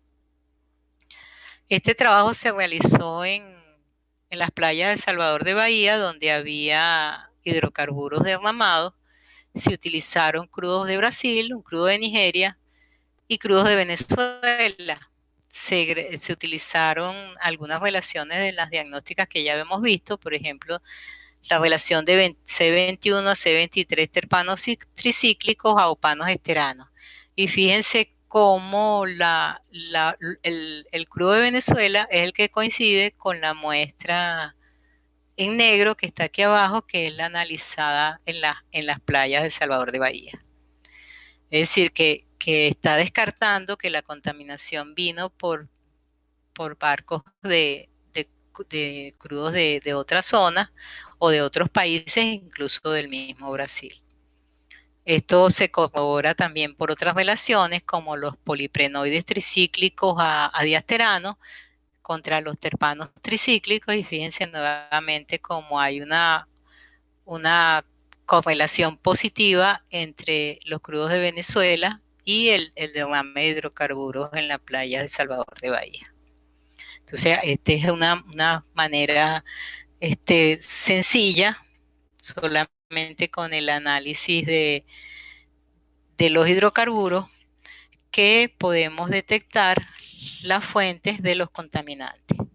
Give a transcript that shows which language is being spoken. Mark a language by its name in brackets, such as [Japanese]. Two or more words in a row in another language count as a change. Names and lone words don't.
[Spanish] Este trabajo se realizó en las playas de Salvador de Bahía, donde había hidrocarburos derramados. Se utilizaron crudos de Brasil, un crudo de Nigeria y crudos de Venezuela. Se utilizaron algunas relaciones de las diagnósticas que ya habíamos visto, por ejemplo, la relación de C21 a C23 terpanos tricíclicos a opanos esteranos. Y fíjense cómo el crudo de Venezuela es el que coincide con la muestra en negro que está aquí abajo, que es la analizada en las playas de Salvador de Bahía. Es decir, que está descartando que la contaminación vino por barcos de crudos de otras zonas o de otros países, incluso del mismo Brasil. Esto se corrobora también por otras relaciones como los poliprenoides tricíclicos a diasteranos contra los terpanos tricíclicos, y fíjense nuevamente cómo hay una correlación positiva entre los crudos de Venezuela y el derrame de hidrocarburos en la playa de Salvador de Bahía. Entonces, esta es una manera sencilla, solamente con el análisis de los hidrocarburos, que podemos detectar las fuentes de los contaminantes.